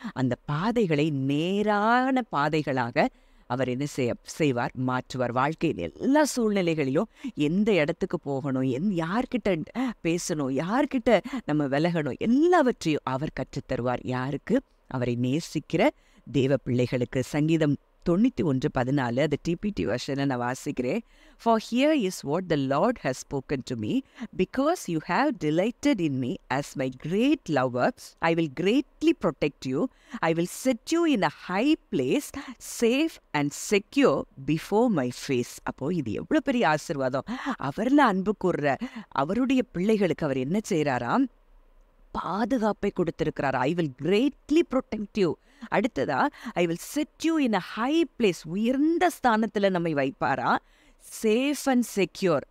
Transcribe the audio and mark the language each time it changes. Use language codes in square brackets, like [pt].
[ta] அந்த பாதைகளை நேரான பாதைகளாக அவர் என்ன செய்வார்? மாற்றுவார். வாழ்க்கையில் எல்லா சூழ்நிலைகளிலும் எந்த இடத்துக்கு போகணும், யார்கிட்ட பேசணும், யார்கிட்ட நம்ம விலகணும், எல்லாவற்றையும் அவர் கற்றுத்தருவார். யாருக்கு? அவரை நேசிக்கிற தேவ பிள்ளைகளுக்கு. சங்கீதம் 91:14 அது டிபிடி வெர்ஷனை நான் வாசிக்கிறேன். [en] For here is what the Lord has spoken to me, because you have delighted in me as my great lover, I will greatly protect you. I will set you in a high place, safe and secure before my face. [ta] அப்போ இது எவ்வளவு பெரிய ஆசீர்வாதம். அவர்ல அன்பு கூர்ற அவருடைய பிள்ளைகளுக்கு அவர் என்ன செய்யறாராம்? பாதுகாப்பை கொடுத்திருக்கிறார். I will greatly protect you. அடுத்ததா, I will set you in a high place. உயர்ந்த ஸ்தானத்துல நம்மை வைப்பாரா? Safe and secure.